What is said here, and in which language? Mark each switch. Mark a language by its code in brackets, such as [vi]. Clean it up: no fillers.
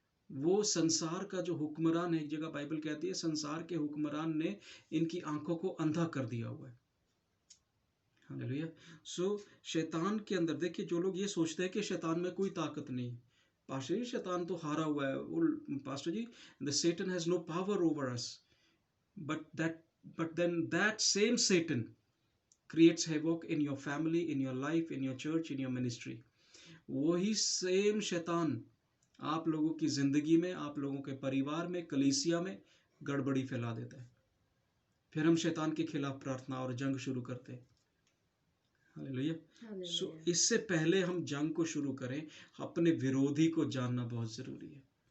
[hi] वो संसार का जो हुक्मरान है, एक जगह बाइबल कहती है संसार के हुक्मरान ने इनकी आंखों को अंधा कर दिया हुआ है. हालेलुया. सो शैतान के अंदर देखिए, जो लोग ये सोचते हैं कि शैतान में कोई ताकत नहीं, पास्टर जी शैतान तो हारा हुआ है. [en] Pastor ji, the Satan has no power over us. But then that same Satan creates havoc in your family, in your life, in your church, in your ministry. [hi] वही सेम शैतान आप लोगों की जिंदगी में, आप लोगों के परिवार में, कलीसिया में गड़बड़ी फैला देता है. फिर हम शैतान के खिलाफ प्रार्थना और जंग शुरू करते हैं. हालेलुया. सो इससे पहले हम जंग को शुरू करें, अपने विरोधी को जानना बहुत जरूरी है.